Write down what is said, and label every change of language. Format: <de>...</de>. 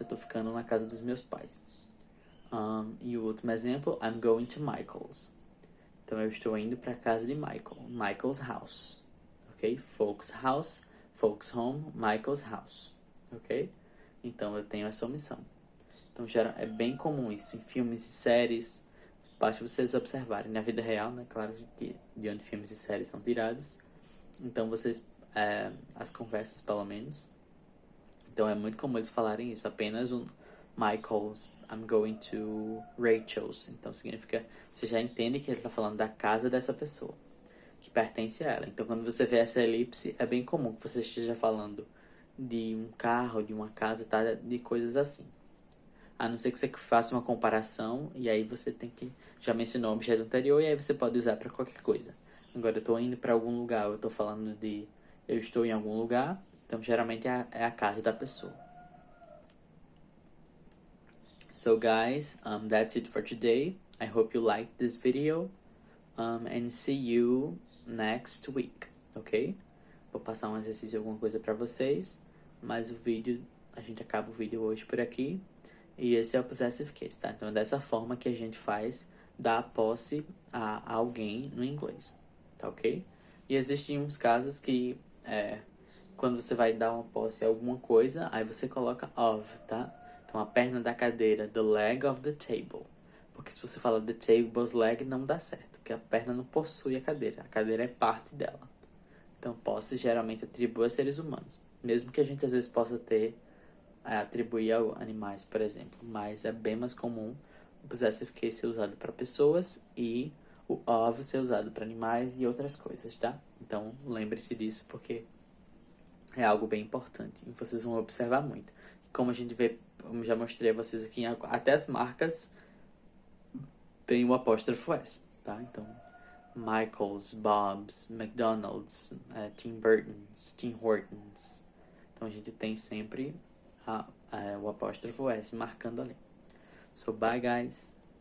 <pt>Eu tô ficando na casa dos meus pais. E o último exemplo,</pt> <en>I'm going to Michael's.</en> <pt>Então eu estou indo para a casa de Michael.</pt> <en>Michael's house, ok? Folks house, folks home, Michael's house, ok?</en> <pt>Então eu tenho essa omissão. Então é bem comum isso em filmes e séries. Basta vocês observarem na vida real, né? Claro que de onde filmes e séries são tirados. Então vocês, as conversas pelo menos. Então é muito comum eles falarem isso. Apenas um Michael's,</pt> <en>I'm going to Rachel's.</en> <pt>Então significa, você já entende que ele está falando da casa dessa pessoa, que pertence a ela. Então quando você vê essa elipse, é bem comum que você esteja falando de um carro, de uma casa, tá? De coisas assim. A não ser que você faça uma comparação e aí você tem que já mencionou o objeto anterior e aí você pode usar para qualquer coisa. Agora eu estou indo para algum lugar, eu estou falando de eu estou em algum lugar, então geralmente é a casa da pessoa.</pt> <en>So guys, that's it for today. I hope you liked this video and see you next week, ok?</en> <pt>Vou passar um exercício, alguma coisa para vocês, mas a gente acaba o vídeo hoje por aqui. E esse é o possessive case, tá? Então é dessa forma que a gente faz dar posse a alguém no inglês, tá ok? E existem uns casos que quando você vai dar uma posse a alguma coisa, aí você coloca of, tá? Então a perna da cadeira,</pt> <en>the leg of the table.</en> <pt>Porque se você fala</pt> <en>the table's leg,</en> <pt>não dá certo, porque a perna não possui a cadeira é parte dela. Então posse geralmente atribui a seres humanos, mesmo que a gente às vezes possa atribuir a animais, por exemplo, mas é bem mais comum o possessive case ser usado para pessoas e o of ser usado para animais e outras coisas, tá? Então lembre-se disso porque é algo bem importante e vocês vão observar muito. Como a gente vê, como já mostrei a vocês aqui, até as marcas tem o apóstrofo S, tá? Então Michael's, Bob's, McDonald's, Tim Burton's, Tim Hortons. Então a gente tem sempre o apóstrofo S marcando ali.</pt> <en>So bye guys.</en>